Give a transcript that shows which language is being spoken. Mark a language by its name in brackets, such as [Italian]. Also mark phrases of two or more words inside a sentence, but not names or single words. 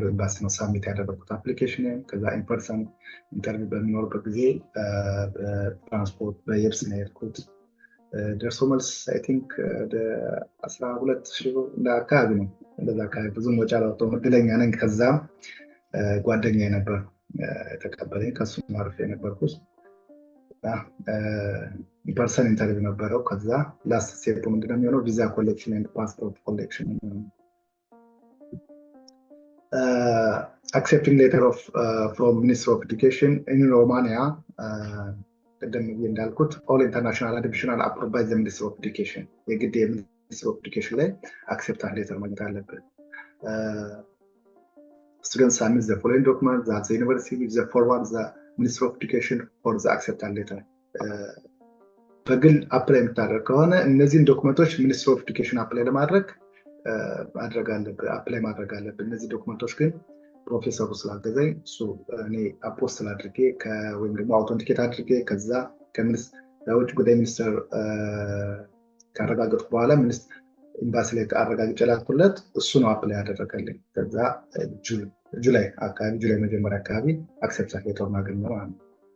[Amharic] ኤምባሲ ነው ሳብሚት ያደረኩት አፕሊኬሽን። ከዛ [English] in person interview [Amharic] በሚኖርበት ጊዜ በትራንስፖርት በየብስ ነው የሄድኩት። ደርሶ መልስ [English] I think [Amharic] ወደ 12,000 አካባቢ ነው። እንደዛ አካባቢ ብዙም ወጪ አላወጣሁም። እድለኛ ነኝ። ከዛም ጓደኛዬ ነበር የተቀበለኝ፣ ከሱ ማርፌ የነበርኩት። [English] in person interview [Amharic] ነበረው። ከዛ [English] last step [Amharic] ምንድነው የሚሆነው? [English] visa collection and passport collection። accepting letter of from Minister of Education in Romania. [Amharic] ቀደም ብዬ እንዳልኩት [English] all international admission approved by the Minister of Education። የግድ Minister of Education ላይ acceptance letter [Amharic] ማግኘት አለብን። [English] Students submit the following documents that the university will forward the Minister of Education for the acceptance letter። [Amharic] በግል አፕላይ የምታደርግ ከሆነ እነዚህን ዶክመንቶች [English] Minister of Education [Amharic] አፕላይ ለማድረግ አፕላይ ማድረግ አለብን። እነዚህ ዶክመንቶች ግን ፕሮፌሰሩ ስላገዘኝ እሱ እኔ አፖስት አድርጌ ወይም ደግሞ አውቶንቲኬት አድርጌ ከዛ ከውጭ ጉዳይ ሚኒስትር ካረጋገጥኩ በኋላ ኤምባሲ ላይ አረጋግጬ ላኩለት። እሱ ነው አፕላይ ያደረገልኝ። ከዛ ጁላይ መጀመሪያ አካባቢ [English] acceptance letter [Amharic] ማግኘት ማለት ነው።